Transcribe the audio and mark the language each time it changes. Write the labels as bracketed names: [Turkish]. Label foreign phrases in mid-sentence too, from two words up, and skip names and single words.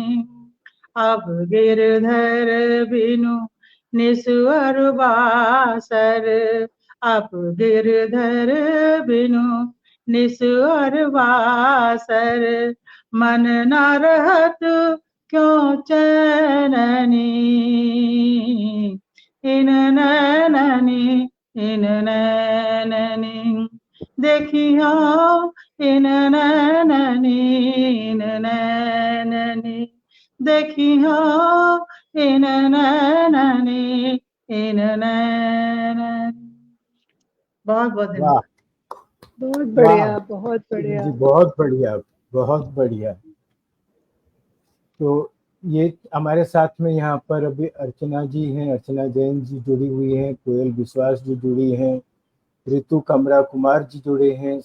[Braj] अब गिरधर बिनु निस्वर बासर, अब गिरधर बिनु निस्वर बासर, मन न रहत क्यों चैननी, इन नैननी, इन नैननी। देखियो इन नैननी, इन नैननी, देखियो इन नैननी, इन नैननी। [Hindi] बहुत बहुत धन्यवाद। बहुत बढ़िया, वाह, बहुत बढ़िया। जी बहुत बढ़िया, बहुत बढ़िया। तो ये हमारे साथ में यहाँ पर अभी अर्चना जी हैं, अर्चना जैन जी जुड़ी हुई हैं, कोयल विश्वास जी जुड़ी हैं, ऋतु कमरा कुमार जी जुड़े हैं।